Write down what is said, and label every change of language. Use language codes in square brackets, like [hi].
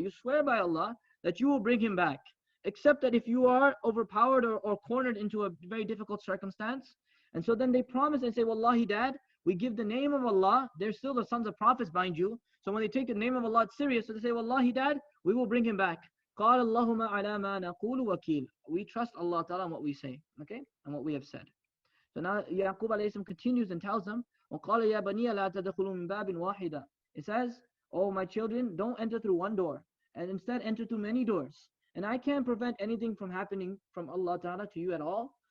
[en] You swear by Allah that you will bring him back, except that if you are overpowered or cornered into a very difficult circumstance. And so then they promise and say, Wallahi, Dad, we give the name of Allah. They're still the sons of prophets, mind you. So when they take the name of Allah, it's serious. So they say, Wallahi, Dad, we will bring him back. [ar] قال اللهم على ما نقول وكيل. [en] We trust Allah Ta'ala on what we say, okay, and what we have said. So now Yaqub alayhi salam continues and tells them, [ar] وقال يا بني لا تدخلوا من باب واحدة. [en] It says, oh my children, don't enter through one door, and instead enter through many doors. And I can't prevent anything from happening from Allah Ta'ala to you at all.